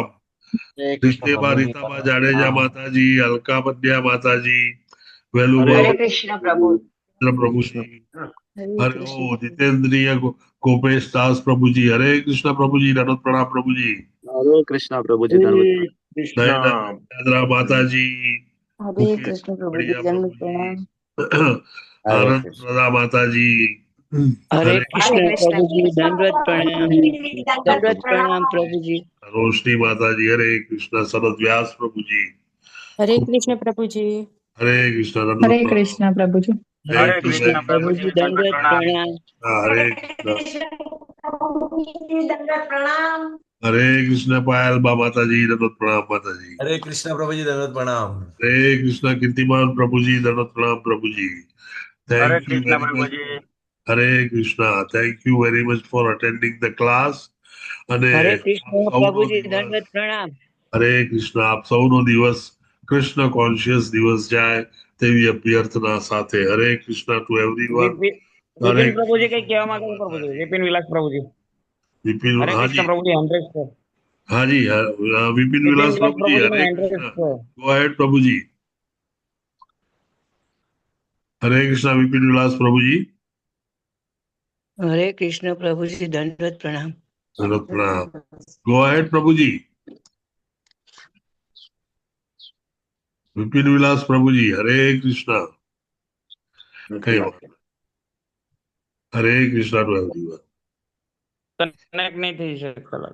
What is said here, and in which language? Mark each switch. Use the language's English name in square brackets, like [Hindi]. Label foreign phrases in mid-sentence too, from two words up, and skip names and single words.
[Gujarati] રીતેબા રીતાબા જાડેજા માતાજી, અલકા પંડ્યા માતાજી, વેલુબા પ્રભુજી, હરે ઓ જીતેન્દ્રિય ગોપેશ દાસ પ્રભુજી. હરે કૃષ્ણ પ્રભુજી. દંડવત પ્રણામ પ્રભુજી. હરે કૃષ્ણ પ્રભુજી. દાદરા માતાજી, હરે કૃષ્ણ પ્રભુજી, દંડવત પ્રણામ. આનંદ પ્રદા માતાજી, [Hindi] हरे हरे कृष्ण प्रभु जी दंडवत प्रणाम प्रभु जी। रोशनी माता जी हरे कृष्ण। शरद व्यास प्रभु जी हरे कृष्ण प्रभु जी। हरे कृष्ण। हरे दंडवत प्रणाम। कृष्ण प्रभु जी। थैंक हरे यू कृष्ण वेरी प्रभु मच। जी दंडवत प्रणाम। हरे कृष्ण पायल बा माता जी दंडवत प्रणाम माता जी। हरे कृष्ण प्रभु जी दंडवत प्रणाम। हरे कृष्ण कीर्तिमान प्रभु जी दंडवत प्रणाम प्रभु जी। हरे [English] thank you [Hindi] कृष्ण वेरी प्रभु मच। जी। हरे कृष्ण। [English] thank you very much for attending the class. [Gujarati] અને [Hindi] हरे [Gujarati] આપ [Hindi] कृष्ण [Gujarati] સૌનો [Hindi] प्रभु जी [Gujarati] દિવસ [Hindi] दंडवत प्रणाम। [Gujarati] હરે કૃષ્ણ આપ સૌનો દિવસ કૃષ્ણ કોન્શિયસ દિવસ જાય તેવી અભ્યર્થના સાથે હરે કૃષ્ણ [English] to everyone. [Gujarati] વિપિન હરે વિપિન પ્રભુજી કઈ કૃષ્ણ કહેવા જય માંગે છે પ્રભુજી? માતાજી. વિપિન વિલાસ પ્રભુજી. વિપિન હરે કૃષ્ણ હાજી પ્રભુજી 100 છે. હાજી વિપિન વિપિન વિલાસ વિલાસ પ્રભુજી પ્રભુજી હરે નું 100 કૃષ્ણ. છે. [English] go ahead [Gujarati] પ્રભુજી. હરે કૃષ્ણ વિપિન વિલાસ પ્રભુજી. [Hindi] हरे कृष्ण प्रभु जी दंडवत प्रणाम। [Gujarati] દંડવત પ્રણામ. [English] go ahead [Gujarati] પ્રભુજી. વિપિન વિલાસ પ્રભુજી હરે કૃષ્ણ. કઈ વાત. હરે કૃષ્ણ [English] to everyone. [Gujarati] કનેક્ટ નહીં થઈ શકતા લગભગ.